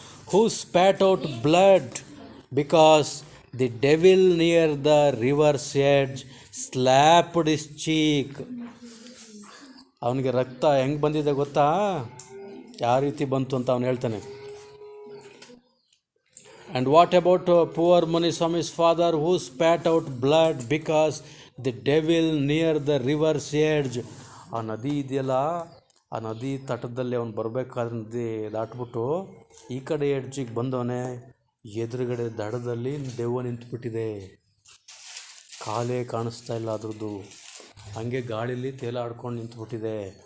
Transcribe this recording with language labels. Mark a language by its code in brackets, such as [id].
[en] Who spat out blood because the devil near the river's edge slapped his cheek. [kn] ಅವನಿಗೆ ರಕ್ತ ಹೆಂಗೆ ಬಂದಿದೆ ಗೊತ್ತಾ, ಯಾವ ರೀತಿ ಬಂತು ಅಂತ ಅವನು ಹೇಳ್ತಾನೆ. [en] And what about poor Muniswami's father who spat out blood because the devil near the river's edge? [kn] ಆ ನದಿ ಇದೆಯಲ್ಲ, ಆ ನದಿ ತಟದಲ್ಲಿ ಅವನು ಬರಬೇಕಾದ್ರೆ ನದಿ ದಾಟ್ಬಿಟ್ಟು ಈ ಕಡೆ ಎಡ್ಜಿಗೆ ಬಂದವನೇ, ಎದುರುಗಡೆ ದಡದಲ್ಲಿ ದೆವ್ವ ನಿಂತುಬಿಟ್ಟಿದೆ, ಕಾಲೇ ಕಾಣಿಸ್ತಾ ಇಲ್ಲ ಅದ್ರದ್ದು, ಹಂಗೆ ಗಾಳೀಲಿ ತೇಲಾಡ್ಕೊಂಡು ನಿಂತುಬಿಟ್ಟಿದೆ.